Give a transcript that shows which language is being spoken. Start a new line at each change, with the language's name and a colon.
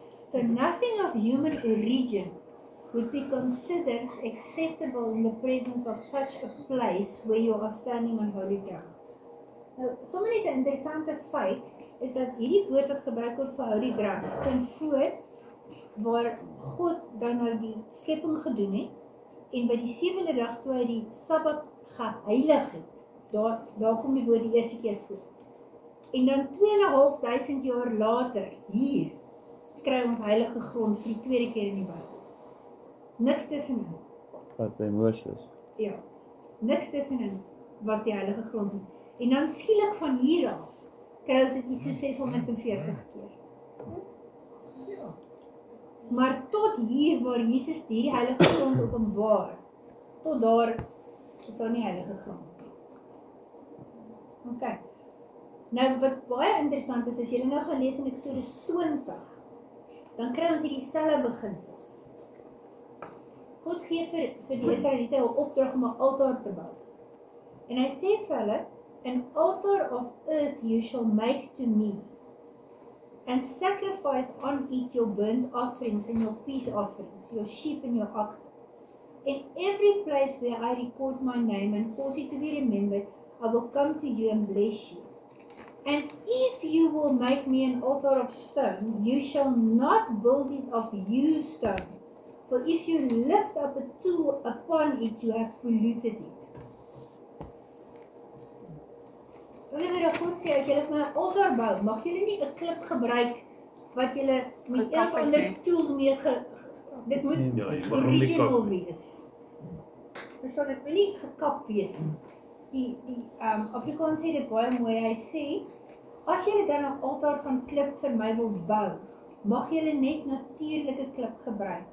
English: So nothing of human origin would be considered acceptable in the presence of such a place where you are standing on holy ground.
Afrikaans: Nou, sommer net 'n interessante feit is dat hierdie woord wat gebruik word vir holy ground, kom voor waar God dan nou die skepping gedoen het en by die 7de dag toe hy die Sabbat geheilig het, Daar kom die woord die eerste keer voor. En dan 2.500 jaar later, hier, kry ons heilige grond vir die tweede keer in die Bybel. Niks tussenin. Wat by Moses. Ja, niks tussenin was die heilige grond nie. En dan skielik van hier af, kry ons dit iets so 640 keer. Maar tot hier waar Jesus die heilige grond openbaar, tot daar is daar nie heilige grond nie. Ok. Nou wat baie interessant is, as jy nou gaan lees in Exodus 20, dan kry ons hierdie selfe beginsel. God gee vir die Israeliete 'n opdrag om 'n altaar te bou. En hy sê vir hulle,
English: an altar of earth you shall make to me, and sacrifice on it your burnt offerings and your peace offerings, your sheep and your oxen. In every place where I record my name and cause it to be remembered, I will come to you and bless you. And if you will make me an altar of stone, you shall not build it of used stone. For if you lift up a tool upon it, you have polluted it.
Afrikaans: Wanneer God sê, as julle vir my 'n altaar bou, mag julle nie 'n klip gebruik wat julle met een of ander tool mee dit moet Ja, jy mag hom nie
English: original
Afrikaans: kap nie. wees. Verstaan, dit moet nie gekap wees nie. Die Afrikaans sê dit baie mooi, hy sê, as julle dan 'n altaar van klip vir my wil bou, mag julle net natuurlike klip gebruik.